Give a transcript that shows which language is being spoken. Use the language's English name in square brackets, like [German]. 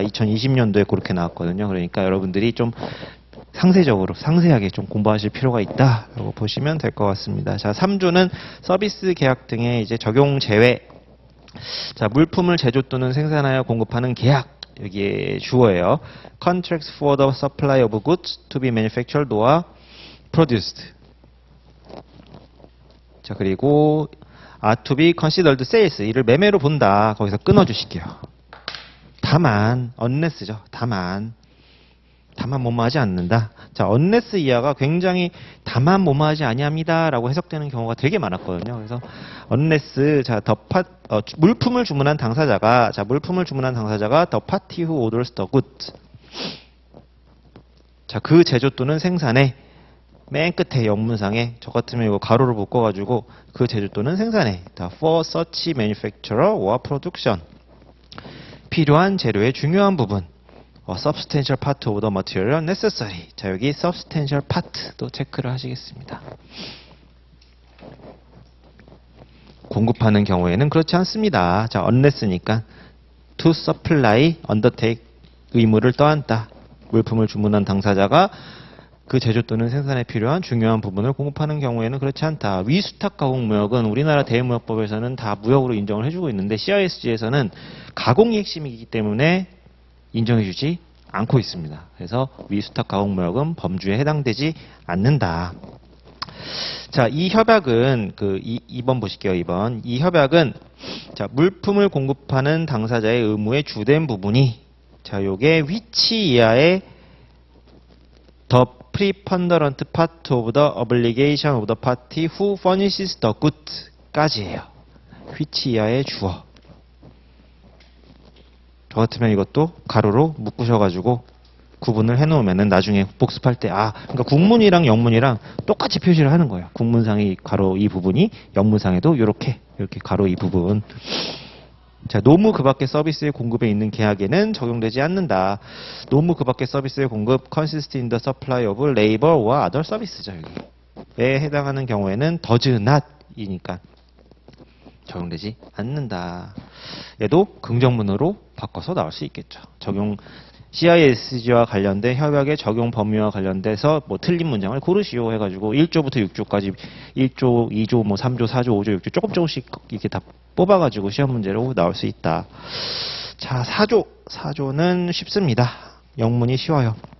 [Korean] 2020년도에 그렇게 나왔거든요. 그러니까 여러분들이 좀 상세하게 좀 공부하실 필요가 있다라고 보시면 될 것 같습니다. 자, 3조는 서비스 계약 등의 이제 적용 제외. 자, 물품을 제조 또는 생산하여 공급하는 계약. 여기에 주어예요. [English] Contracts for the supply of goods to be manufactured or produced. [Korean] 자, 그리고 [English] are to be considered sales. [Korean] 이를 매매로 본다. 거기서 끊어주실게요. 다만, unless죠. 다만 뭐뭐하지 않는다. 자, unless 이하가 굉장히 다만 뭐뭐하지 아니합니다. 라고 해석되는 경우가 되게 많았거든요. [English] 그래서 unless, 자, [Korean] 물품을 주문한 당사자가 [English] the party who orders the goods. [Korean] 자, 그 제조 또는 생산에 맨 끝에 영문상에 저 같으면 이거 가로로 묶어가지고 그 제조 또는 생산에 [English] for such manufacturer or production [Korean] 필요한 재료의 중요한 부분 [English] a substantial part of the material necessary. [Korean] 자, 여기 substantial part도 체크를 하시겠습니다. 공급하는 경우에는 그렇지 않습니다. 자, unless니까 [English] to supply, undertake [Korean] 의무를 떠안다. 물품을 주문한 당사자가 그 제조 또는 생산에 필요한 중요한 부분을 공급하는 경우에는 그렇지 않다. 위수탁 가공무역은 우리나라 대무역법에서는 다 무역으로 인정을 해주고 있는데 CISG에서는 가공이 핵심이기 때문에 인정해주지 않고 있습니다. 그래서 위수탁 가공무역은 범주에 해당되지 않는다. 자, 이 협약은 2번 보실게요. 2번. 이 협약은 자, 물품을 공급하는 당사자의 의무의 주된 부분이 자, 요게 [English] which 이하의 the preponderant part of the obligation of the party who furnishes the goods 까지예요. [Korean] which 이하의 주어. 저 같으면 이것도 가로로 묶으셔가지고 구분을 해놓으면은 나중에 복습할 때 그러니까 국문이랑 영문이랑 똑같이 표시를 하는 거예요. 국문상의 가로 이 부분이 영문상에도 이렇게 가로 이 부분. 자, 노무 그 밖의 서비스의 공급에 있는 계약에는 적용되지 않는다. 노무 그 밖의 서비스의 공급 [English] consist in the supply of labor or other service죠. [Korean] 여기에 해당하는 경우에는 does not이니까 적용되지 않는다. 얘도 긍정문으로 바꿔서 나올 수 있겠죠. 적용 CISG와 관련된 협약의 적용 범위와 관련돼서 뭐 틀린 문장을 고르시오 해가지고 1조부터 6조까지 1조, 2조, 뭐 3조, 4조, 5조, 6조 조금씩 이렇게 다 뽑아가지고 시험 문제로 나올 수 있다. 자, 4조는 쉽습니다. 영문이 쉬워요.